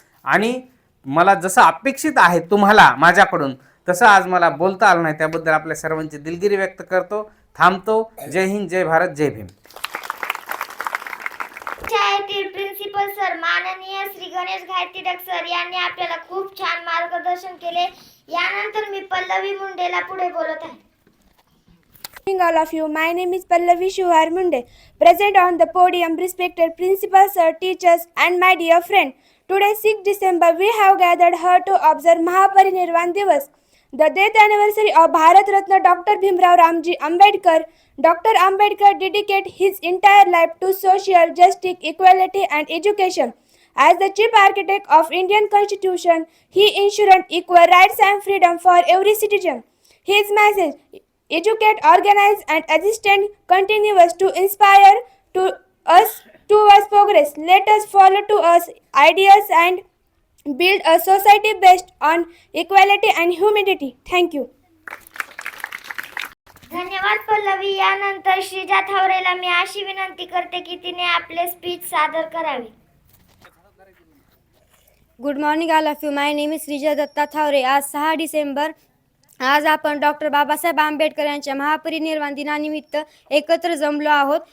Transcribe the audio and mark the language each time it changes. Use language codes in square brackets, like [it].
[mr] आणि मला जसं अपेक्षित आहे तुम्हाला माझ्याकडून तसं आज मला बोलता आलं नाही, त्याबद्दल आपल्या सर्वांची दिलगिरी व्यक्त करतो. थांबतो. जय हिंद, जय भारत, जय भीम. शाळेतील प्रिन्सिपल सर माननीय श्री गणेश घायतिडक सर यांनी आपल्याला खूप छान मार्गदर्शन केले. यानंतर मी पल्लवी मुंडेला पुढे बोलत आहे. [en] All of you, my name is Pallavi Shuhar Munde, present on the podium, respected principal sir, teachers and my dear friend. Today 6 December we have gathered here to observe Mahaparinirvan Divas, the death anniversary of Bharat Ratna Dr. Bhimrao Ramji Ambedkar. Dr. Ambedkar dedicated his entire life to social justice, equality and education. As the chief architect of Indian Constitution, he ensured equal rights and freedom for every citizen. His message, educate, organize and assist continues to inspire to us towards progress. Let us follow to us ideas and build a society based on equality and humanity. Thank you. [mr] धन्यवाद पल्लवी. यानंतर श्रीजा थावरेला मी अशी विनंती करते की तिने आपले speech सादर करावे. [en] Good morning all of you. My name is Shreeja Datta Thawre. [mr] आज 6 डिसेंबर. आज आपण डॉक्टर बाबासाहेब आंबेडकर यांच्या महापरिनिर्वाण दिनानिमित्त एकत्र जमलो आहोत.